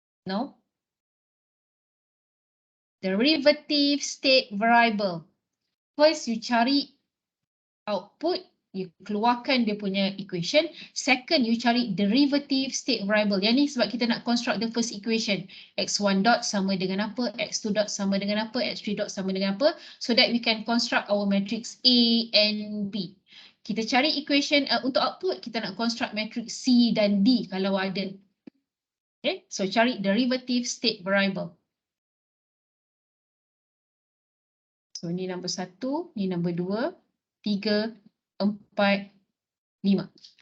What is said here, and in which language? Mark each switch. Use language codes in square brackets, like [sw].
[en] No. Derivative state variable. First, you [ms] cari [en] output, you [ms] keluarkan dia punya [en] equation. Second, you [ms] cari [en] derivative state variable. [ms] Yang ni sebab kita nak [en] construct the first equation. [ms] X1 dot sama dengan apa, X2 dot sama dengan apa, X3 dot sama dengan apa. [en] So that we can construct our matrix A and B. [ms] Kita cari equation untuk output, kita nak construct matrix C dan D kalau ada. [en] Okay, so [ms] cari [en] derivative state variable. [ms] So ni nombor 1, ni nombor 2, 3, 4, 5.